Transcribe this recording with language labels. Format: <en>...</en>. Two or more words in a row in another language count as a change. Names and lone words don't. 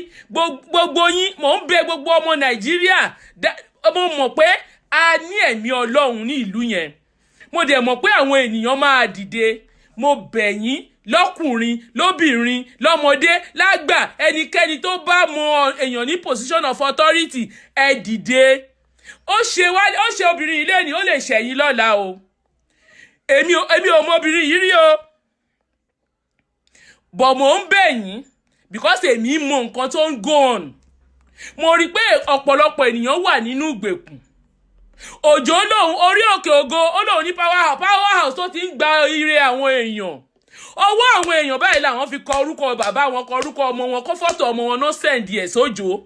<yo>Gbogbo yín, mò ń bẹ gbogbo ọmọ Nàìjíríà, mo mọ̀ pé a ní ẹ̀mí Ọlọ́run ní ìlú yẹn. Mo dẹ̀ mọ̀ pé àwọn ènìyàn máa dìde. Mo bẹ̀ yín lọ́kùnrin, lóbìnrin, lọ́mọdé, lágbà, ẹnikẹ́ni tó bá mọ èèyàn ní</yo> <en>position of authority,</en> <yo>ẹ dìde. Ó ṣe obìnrin ilé ni ó lè ṣẹ̀yìn lọ́la o. Èmi ò mọ obìnrin yìí rí o. But mo ń bẹ̀ yín because èmi mọ nǹkan tó ń</yo> <en>go on.</en> <yo>Mo rí pé ọ̀pọ̀lọpọ̀ ènìyàn wà nínú ìgbèkùn. Òjó lòun orí òkè ògo, ó lòun ní</yo> <en>power house</en> <yo>tó ti ń gba ire àwọn èèyàn. Ọwọ́ àwọn èèyàn báyìí làwọn fi kọ orúkọ bàbá wọn, kọ orúkọ ọmọ wọn, kọ fọ́tò ọmọ wọn náà send ẹ̀ sójó.</yo>